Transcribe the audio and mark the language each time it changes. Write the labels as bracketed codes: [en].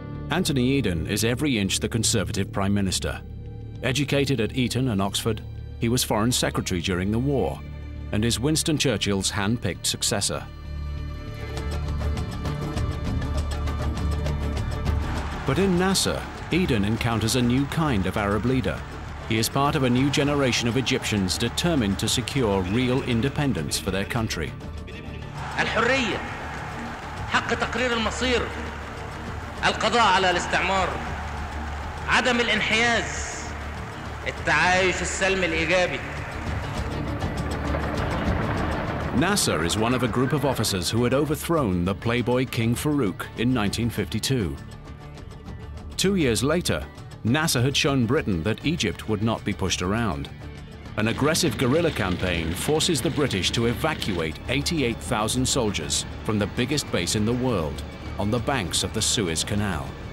[en] Anthony Eden is every inch the Conservative Prime Minister. Educated at Eton and Oxford, he was Foreign Secretary during the war and is Winston Churchill's hand-picked successor. But in Nasser, Eden encounters a new kind of Arab leader. He is part of a new generation of Egyptians determined to secure real independence for their country. [ar] الحرية، حق تقرير المصير، القضاء على الاستعمار، عدم الانحياز، التعايش السلمي الإيجابي. [en] Nasser is one of a group of officers who had overthrown the playboy King Farouk in 1952. 2 years later, Nasser had shown Britain that Egypt would not be pushed around. An aggressive guerrilla campaign forces the British to evacuate 88,000 soldiers from the biggest base in the world on the banks of the Suez Canal.